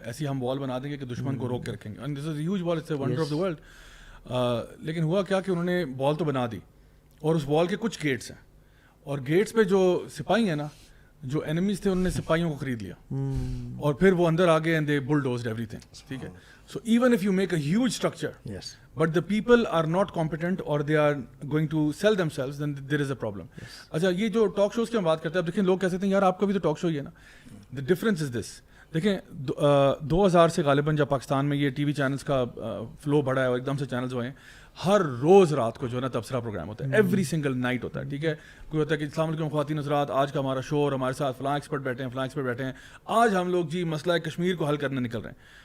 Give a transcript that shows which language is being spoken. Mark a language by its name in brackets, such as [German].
[Urdu] ایسی ہم وال بنا دیں گے کہ دشمن کو روک کے رکھیں گے, [English] And this is a huge wall, it's a wonder of the world. [Urdu] لیکن ہوا کیا کہ انہوں نے وال تو بنا دی, اور اس وال کے کچھ گیٹس ہیں, اور گیٹس پہ جو سپاہی ہیں نا, جو اینیمیز تھے, انہوں نے سپاہیوں کو خرید لیا, اور پھر وہ اندر آ گئے [English] And they بلڈوزڈ every thing. [Urdu] ٹھیک ہے, [English] So even if you make a huge structure but the people are not competent or they are going to sell themselves, then there is a problem. [Urdu] اچھا, یہ جو ٹاک شوز کی ہم بات کرتے ہیں, اب دیکھیں لوگ کہہ سکتے ہیں یار آپ کا بھی تو ٹاک شو ہی ہے نا. [English] the difference is this, [Urdu] دیکھیں 2000 سے غالباً جب پاکستان میں یہ ٹی وی چینلز کا فلو بڑھا ہے اور ایک دم سے چینلز ہوئے ہیں, ہر روز رات کو جو ہے نا تبصرہ پروگرام ہوتا ہے, [English] every single night [Urdu] ہوتا ہے. ٹھیک ہے, کوئی ہوتا ہے کہ السلام علیکم خواتین حضرات, آج کا ہمارا شو, اور ہمارے ساتھ فلاں ایکسپرٹ بیٹھے ہیں, فلاں ایکسپرٹ بیٹھے ہیں, آج ہم لوگ جی مسئلہ کشمیر کو حل کرنے نکل رہے ہیں.